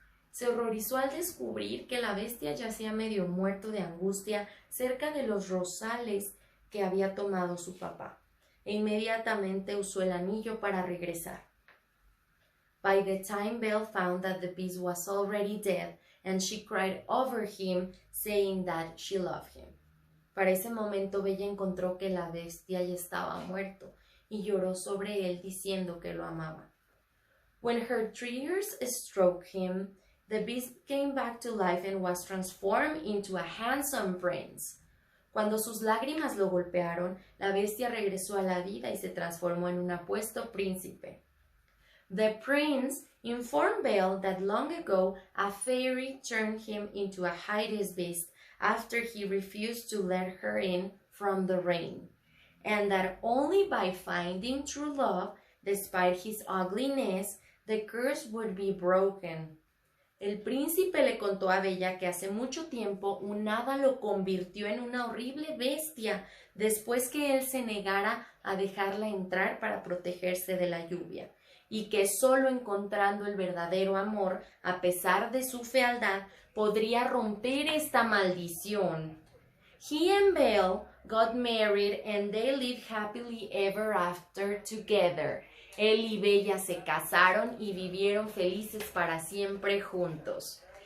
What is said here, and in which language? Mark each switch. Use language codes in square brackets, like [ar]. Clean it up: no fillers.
[es] Se horrorizó al descubrir que la bestia yacía medio muerto de angustia cerca de los rosales que había tomado su papá, e inmediatamente usó el anillo para regresar. [en] By the time Belle found that the beast was already dead, and she cried over him, saying that she loved him. [es] Para ese momento Bella encontró que la bestia ya estaba muerto y lloró sobre él diciendo que lo amaba. [en] When her tears struck him, the beast came back to life and was transformed into a handsome prince. [es] Cuando sus lágrimas lo golpearon, la bestia regresó a la vida y se transformó en un apuesto príncipe. [en] The prince informed Belle that long ago a fairy turned him into a hideous beast after he refused to let her in from the rain, and that only by finding true love, despite his ugliness, the curse would be broken. [es] El príncipe le contó a Bella que hace mucho tiempo un hada lo convirtió en una horrible bestia después que él se negara a dejarla entrar para protegerse de la lluvia, y que solo encontrando el verdadero amor, a pesar de su fealdad, podría romper esta maldición. [en] He and Belle got married and they lived happily ever after together. [es] Él y Bella se casaron y vivieron felices para siempre juntos.